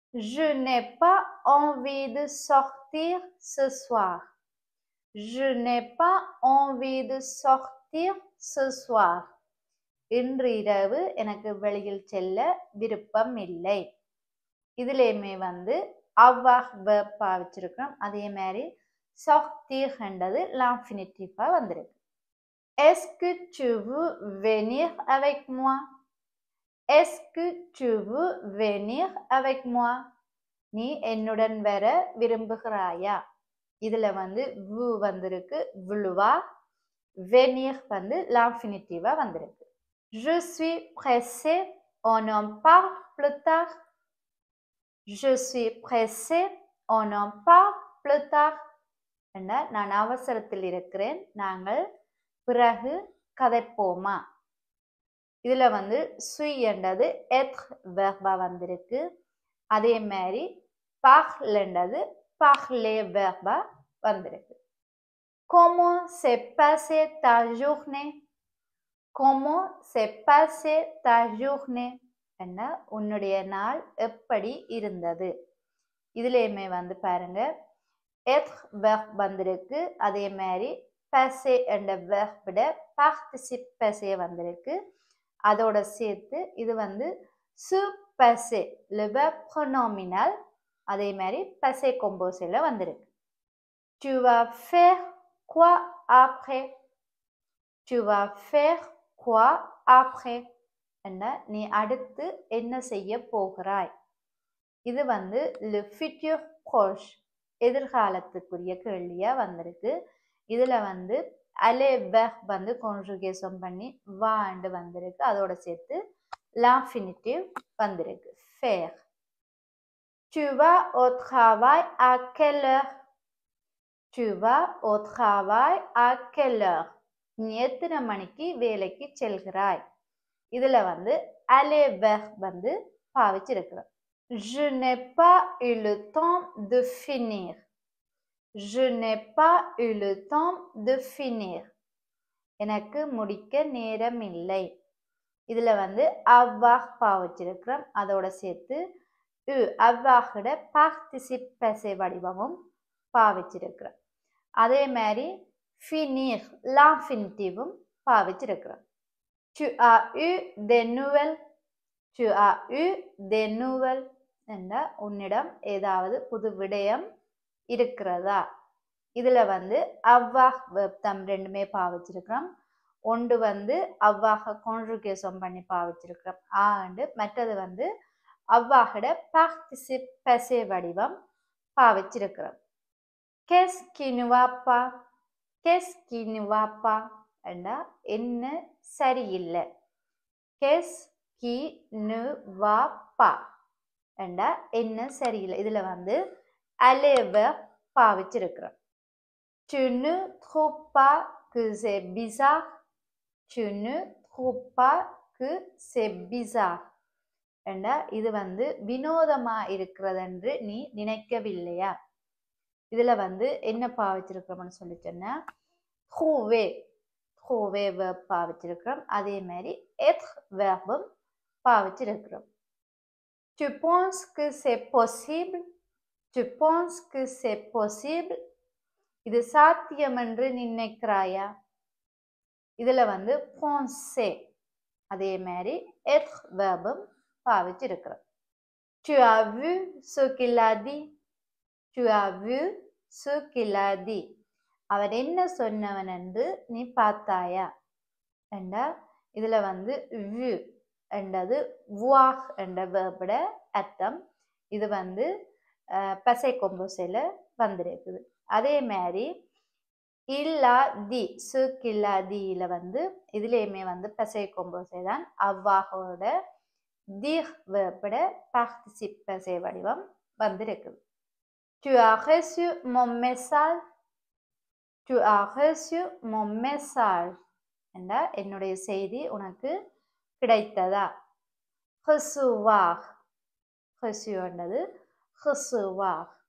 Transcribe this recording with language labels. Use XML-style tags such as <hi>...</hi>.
<fr>Je n'ai pas envie de sortir ce soir. Je n'ai pas envie de sortir ce soir.</fr> <ta>இன்று இரவு எனக்கு வெளியில் செல்ல விருப்பம் இல்லை. இதுலயுமே வந்து avoir verb பாவிச்சிருக்கிறோம். அதே மாதிரி sortir என்றது l'infinitive வந்திருக்கு.</ta> <fr>Est-ce que tu veux venir avec moi? Est-ce que tu veux venir avec moi?</fr> <ta>நீ என்னுடன் வர விரும்புகிறாயா? இதுல வந்து vous வந்திருக்கு, vouloir. venir வந்து l'infinitive வந்திருக்கு.</ta> <fr>Je suis pressé, on en parle plus tard. Je suis pressé, on en parle plus tard.</fr> <ta>என்ன நான் அவசரத்தில் இருக்கிறேன், நாங்கள் பிறகு கதைப்போமா. இதுல வந்து suis என்றது être verba வந்திருக்கு. அதே மாதிரி parle என்றது parler verba வந்திருக்கு.</ta> <fr>Comment s'est passée ta journée? Comment s'est passée ta journée?</fr> <ta>என்ன உன்னுடைய நாள் எப்படி இருந்தது. இதுலயுமே வந்து பாருங்க être verb வந்திருக்கு. அதே மாதிரி passer என்ற verb participe passer வந்திருக்கு. அதோட சேர்த்து இது வந்து se passer le verb pronominal அதே மாதிரி passer composé வந்திருக்கு.</ta> <fr>Tu vas faire quoi après? Tu vas faire quoi après?</fr> <ta>என்ன நீ அடுத்து என்ன செய்ய போகிறாய். இது வந்து le futur proche எதிர்காலத்துக்குரிய கேள்வியா வந்திருக்கு. இதுல வந்து aller verb வந்து conjugation பண்ணி வாண்டு வந்திருக்கு. அதோட சேர்த்து l'infinitive வந்திருக்கு faire.</ta> <fr>Tu vas au travail à quelle heure? Tu vas au travail à quelle heure?</fr> <ta>நீ எத்தனை மணிக்கு வேலைக்கு செல்கிறாய். இதுல வந்து aller verb வந்து பாவிச்சிருக்கிறோம்.</ta> <fr>Je n'ai pas eu le temps de finir. Je n'ai pas eu le temps de finir.</fr> <ta>எனக்கு முடிக்க நேரம் இல்லை. இதுல வந்து avoir பாவிச்சிருக்கிறோம். அதோட சேர்த்து avoir participe passé வடிவமும் பாவிச்சிருக்கிறோம். அதே மாதிரி finir l'infinitive பாவிச்சிருக்கிறோம்.</ta> <fr>Tu as eu des nouvelles? Tu as eu des nouvelles?</fr> <ta>என்ற உன்னிடம் ஏதாவது புது விடயம் இருக்கிறதா. இதுல வந்து avoir verb தம் ரெண்டுமே பாவிச்சிருக்கிறோம். ஒன்று வந்து avoir conjugation பண்ணி பாவிச்சிருக்கிறோம் ஆண்டு, மற்றது வந்து avoir participe passé வடிவம் பாவிச்சிருக்கிறோம்.</ta> <fr>Qu'est-ce qui ne va pas? Qu'est-ce qui ne va pas?</fr> <ta>என்றா என்ன சரியில்லை.</ta> <fr>Qu'est-ce qui ne va pas?</fr> <ta>என்றா என்ன சரியில்லை. இதுல வந்து aller verb பாவிச்சிருக்கிறோம்.</ta> <fr>Tu ne trouves pas que c'est bizarre? Tu ne trouves pas que c'est bizarre?</fr> <ta>என்றா இது வந்து வினோதமா இருக்கிறது என்று நீ நினைக்கவில்லையா. இதுல வந்து என்ன பாவிச்சிருக்கிறோம்னு சொல்லிட்டேன்னா trouver trouver verb பாவிச்சிருக்கிறோம். அதே மாதிரி être verbும் பாவிச்சிருக்கிறோம்.</ta> <fr>Tu penses que c'est possible? Tu penses que c'est possible?</fr> <ta>இது சாத்தியம் என்று நினைக்கிறாயா. இதுல வந்து penser அதே மாதிரி être verbும் பாவிச்சிருக்கிறோம்.</ta> <fr>Tu as vu ce qu'il a dit? Tu as vu ce qu'il a dit?</fr> <ta>அவன் என்ன சொன்னவன் என்று நீ பார்த்தாயா என்றா இதுல வந்து vu என்றது voir என்ற verb அர்த்தம். இது வந்து passé composé வந்திருக்குது. அதே மாதிரி</ta> <fr>il a dit ce qu'il a dit</fr> <ta>வந்து இதுலயுமே வந்து passé composé தான். அவ்வாறோட dire verb participe passé வடிவம் வந்திருக்குது.</ta> <fr>Tu as reçu mon message? Tu as reçu mon message?</fr> <ta>என்றா என்னுடைய செய்தி உனக்கு கிடைத்ததா.</ta> <fr>recevoir reçu என்றது recevoir.</fr>